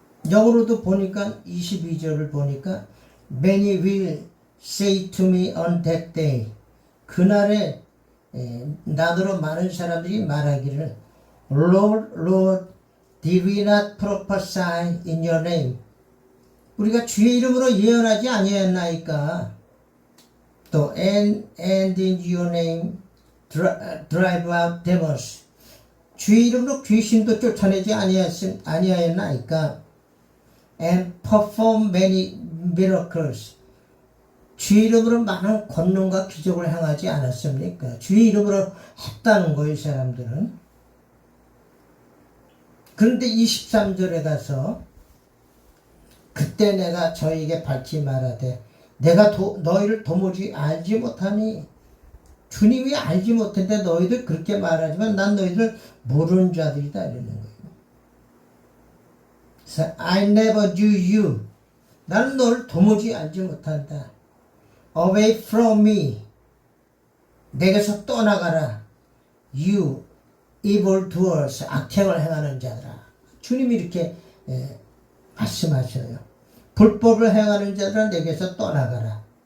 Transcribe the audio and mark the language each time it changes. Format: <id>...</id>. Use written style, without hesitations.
<ko>영어로도 보니까 22절을 보니까</ko> <en>Many will say to me on that day.</en> <ko>그날에 나더러 많은 사람들이 말하기를</ko> <en>Lord, Lord, did we not prophesy in your name?</en> <ko>우리가 주의 이름으로 예언하지 아니했나이까? 또</ko> <en>and in your name drive out demons.</en> <ko>주의 이름으로 귀신도 쫓아내지 아니하였나이까?</ko> <en>And perform many miracles.</en> <ko>주의 이름으로 많은 권능과 기적을 행하지 않았습니까? 주의 이름으로 했다는 거예요, 이 사람들은. 그런데 23절에 가서 그때 내가 저에게 밝히 말하되 내가 너희를 도무지 알지 못하니. 주님이 알지 못했는데 너희들 그렇게 말하지만 난 너희들 모르는 자들이다 이러는 거예요. 그래서</ko> <en>I never knew you.</en> <ko>나는 너를 도무지 알지 못한다.</ko> <en>Away from me.</en> <ko>내게서 떠나가라.</ko> <en>You evil doers.</en> <ko>악행을 행하는 자들아. 주님이 이렇게 말씀하셔요. 불법을 행하는 자들아 내게서 떠나가라.</ko>